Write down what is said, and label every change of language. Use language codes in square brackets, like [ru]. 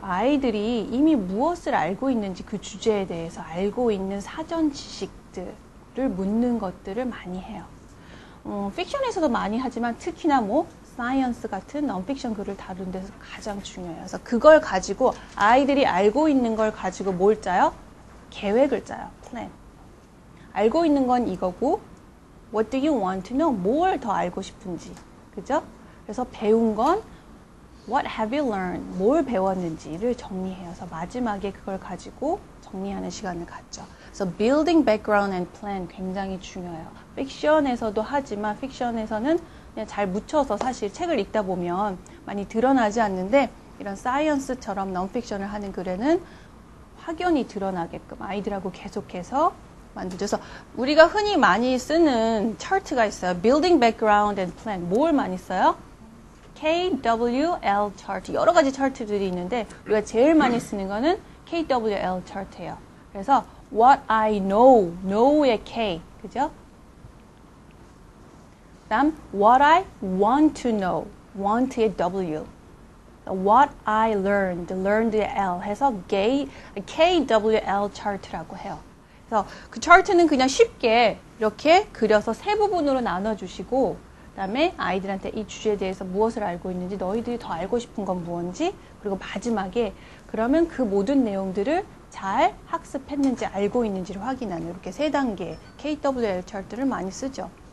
[ko] 아이들이 이미 무엇을 알고 있는지 그 주제에 대해서 알고 있는 사전 지식들을 묻는 것들을 많이 해요. 픽션에서도 많이 하지만 특히나 사이언스 같은 non-fiction 글을 다루는 데서 가장 중요해요. 그래서 그걸 가지고 아이들이 알고 있는 걸 가지고 뭘 짜요? 계획을 짜요. plan. 알고 있는 건 이거고 [en] what do you want to know? [ko] 뭘 더 알고 싶은지. 그죠? 그래서 배운 건 [en] what have you learned? [ko] 뭘 배웠는지를 정리해요. 그래서 마지막에 그걸 가지고 정리하는 시간을 갖죠. [en] 그래서 building background and plan [ko] 굉장히 중요해요. 픽션에서도 하지만 픽션에서는 그냥 잘 묻혀서 사실 책을 읽다 보면 많이 드러나지 않는데 이런 사이언스처럼 non-fiction을 하는 글에는 확연히 드러나게끔 아이들하고 계속해서 만들어서 우리가 흔히 많이 쓰는 차트가 있어요. Building Background and Plan. 뭘 많이 써요? KWL 차트. 여러 가지 차트들이 있는데 우리가 제일 많이 쓰는 거는 KWL 차트예요. 그래서 [en] What I know, know의 K, [ko] 그죠? 그다음 [en] What I want to know, want의 W. What I learned, learned의 L [ko] 해서 KWL 차트라고 해요. 그래서 그 차트는 그냥 쉽게 이렇게 그려서 세 부분으로 나눠주시고 그다음에 아이들한테 이 주제에 대해서 무엇을 알고 있는지, 너희들이 더 알고 싶은 건 무엇인지, 그리고 마지막에 그러면 그 모든 내용들을 잘 학습했는지 알고 있는지를 확인하는 이렇게 세 단계 KWL 차트를 많이 쓰죠.